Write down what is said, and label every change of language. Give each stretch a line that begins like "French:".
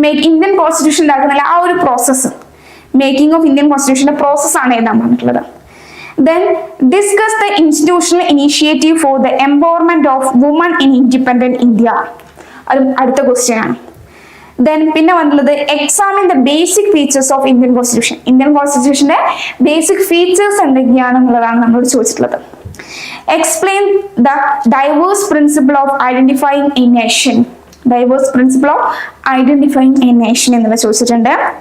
Malayalam: Indian constitution ഉണ്ടാക്കുന്നില്ല ആ ഒരു പ്രോസസ്സ്, മേക്കിംഗ് ഓഫ് ഇന്ത്യൻ കോൺസ്റ്റിറ്റ്യൂഷന്റെ പ്രോസസ്സാണ് എഴുതാൻ പറഞ്ഞിട്ടുള്ളത്.
English: Then discuss the institutional initiative for the empowerment of women in independent India.
Malayalam: അടുത്ത ക്വസ്റ്റ്യൻ ആണ്.
English: then
Malayalam: പിന്നെ വന്നുള്ളത്
English: Examine the basic features of Indian constitution.
Malayalam: Indian കോൺസ്റ്റിറ്റ്യൂഷന്റെ basic features എന്തൊക്കെയാണെന്നുള്ളതാണ് നമ്മളോട് ചോദിച്ചിട്ടുള്ളത്.
English: Explain the diverse principle of identifying a nation.
Malayalam: Diverse principle of identifying A nation എന്നുള്ള ചോദിച്ചിട്ടുണ്ട്.